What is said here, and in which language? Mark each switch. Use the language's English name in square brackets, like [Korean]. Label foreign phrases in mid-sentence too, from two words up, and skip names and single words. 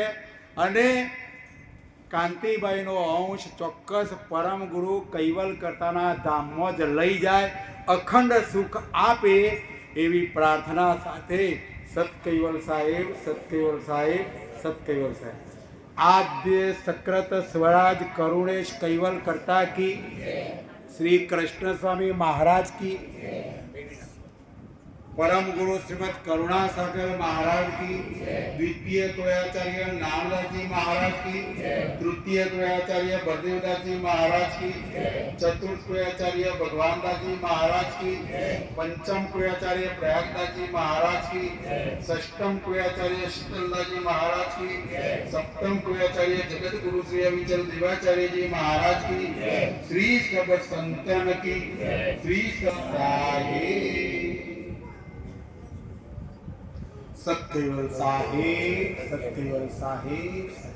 [Gujarati] અને કાંતિભાઈનો અંશ ચોક્કસ પરમ ગુરુ કૈવલ કરતાના ધામમાં જ લઈ જાય, અખંડ સુખ આપે એવી પ્રાર્થના સાથે સતકૈવલ સાહેબ, સતકૈવલ સાહેબ, સતકૈવલ સાહેબ. આદ્ય સક્રત સ્વરાજ કરુણેશ કૈવલ કરતા કી, શ્રી કૃષ્ણ સ્વામી મહારાજ કી, [Hindi] परम गुरु श्रीमद करुणा सागर महाराज की, द्वितीय द्वयाचार्य नामदास जी महाराज की, तृतीय द्वयाचार्य बलदेवदास जी महाराज की, चतुर्थ द्वयाचार्य भगवान दास जी महाराज की, पंचम द्वयाचार्य प्रयागदास जी महाराज की, षष्टम द्वयाचार्य शीतलदास जी महाराज की, सप्तम द्वयाचार्य जगत गुरु श्री अविचल देवाचार्य जी महाराज की, श्री सब संतन की, श्री सतकैवल साहेब, सतकैवल साहेब।